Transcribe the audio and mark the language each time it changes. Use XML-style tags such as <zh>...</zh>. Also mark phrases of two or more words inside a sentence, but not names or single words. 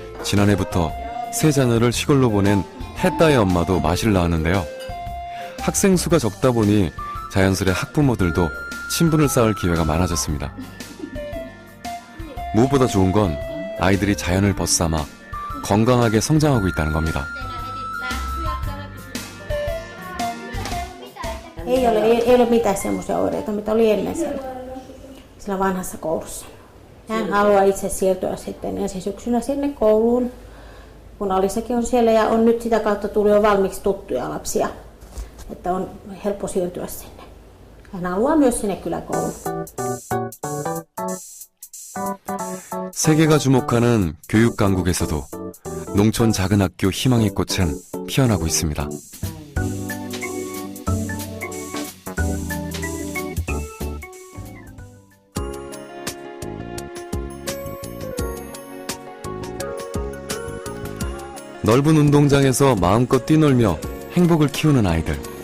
<ko>지난해부터 세 자녀를 시골로 보낸 햇다의 엄마도 마실 낳았는데요. 학생 수가 적다 보니 자연스레 학부모들도 친분을 쌓을 기회가 많아졌습니다. 무엇보다 좋은 건 아이들이 자연을 벗삼아 건강하게 성장하고 있다는 겁니다.</ko> <fi>Ei ole mitään semmoisia oireita, mitä oli ennen siellä vanhassa koulussa. Hän haluaa itse siirtyä sitten ensi syksynä sinne kouluun, kun Alisakin on siellä ja on nyt sitä kautta tullut jo valmiiksi tuttuja lapsia, että on helppo siirtyä sinne. Hän haluaa myös sinne kyläkouluun.</fi> <ko>세계가 주목하는 교육 강국에서도 농촌 작은 학교 희망의 꽃은 피어나고 있습니다. 넓은 운동장에서 마음껏 뛰놀며 행복을 키우는 아이들.</ko>